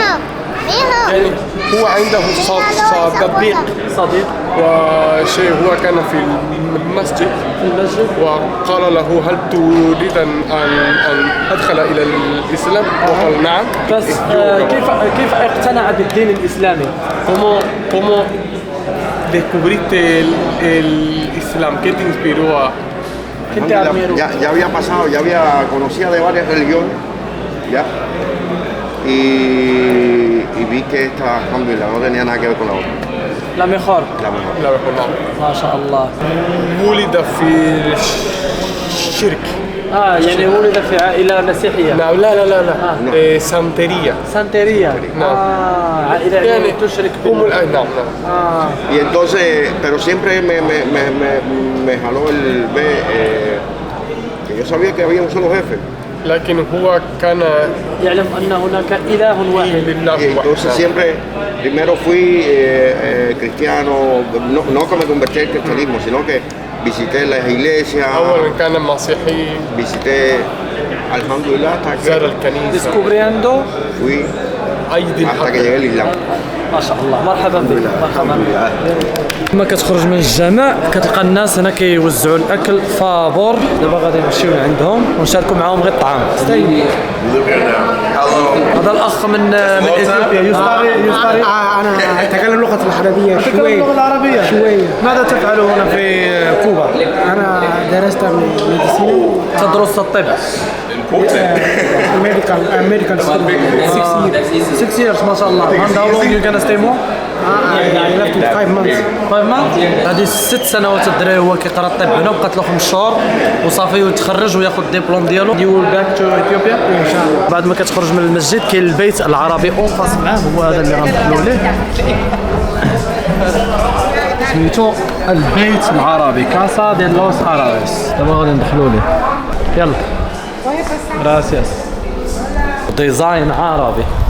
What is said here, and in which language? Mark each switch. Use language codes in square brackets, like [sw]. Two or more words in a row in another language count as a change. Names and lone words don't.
[ar] يعني هو عنده صديق وشيء هو كان في المسجد وقال له هل تريد أن أدخل إلى الإسلام؟ وقال نعم. بس كيف اقتنع بالدين الإسلامي؟ [es] ¿Cómo descubriste el Islam? ¿Qué te inspiró a...? Ya había pasado, ya había conocía de varias religiones, ya, y vi que esta, alhamdulillah, no tenía nada que ver con la otra. La mejor. [ar] نعم. ما شاء الله. ولد في الشرك. يعني ولد في عائلة مسيحية. نعم لا سانتيريا. سانتيريا. نعم. عائلة يعني تشرك نعم نعم. [es] Y entonces, pero siempre me jaló el que yo sabía que había un solo jefe. [ar] لكن هو كان يعلم أن هناك إله واحد. [es] Y entonces siempre, primero fui cristiano, no que me convertí al cristianismo, sino que visité las iglesias. [ar] أولا كان مسيحي. [es] Visité, alhamdulillah, [ar] زار الكنيسة. [es] Descubriendo. Fui hasta que llegué al Islam. [ar] ما شاء الله. مرحبا بك. مرحبا. لما كتخرج من الجامع كتلقى الناس هنا كيوزعوا الاكل فابور. دابا غادي نمشيو لعندهم ونشاركوا معاهم غير الطعام. هذا الاخ من اثيوبيا. يستطيع انا اتكلم اللغه العربيه شويه. اللغه العربيه شويه. ماذا تفعل هنا في كوبا؟ انا درست ميديسين. تدرس الطب. [en] American student. [ar] 6 years ما شاء الله. [en] And how long you gonna stay more? I left in 5 months. 5 months. [ar] هذه 6 سنوات الدراري هو كيقرا الطب هنا وبقات له 5 شهور وصافي ويتخرج وياخذ الدبلوم ديالو. [en] You will back to Ethiopia [ar] ان شاء الله. بعد ما كتخرج من المسجد كاين البيت العربي [fr] en face [ar] معاه هو هذا اللي غندخلوا ليه. سميتو البيت العربي كاسا ديال [es] los árabes. [ar] دابا غادي ندخلوا ليه. يلا. Gracias. ديزاين عربي.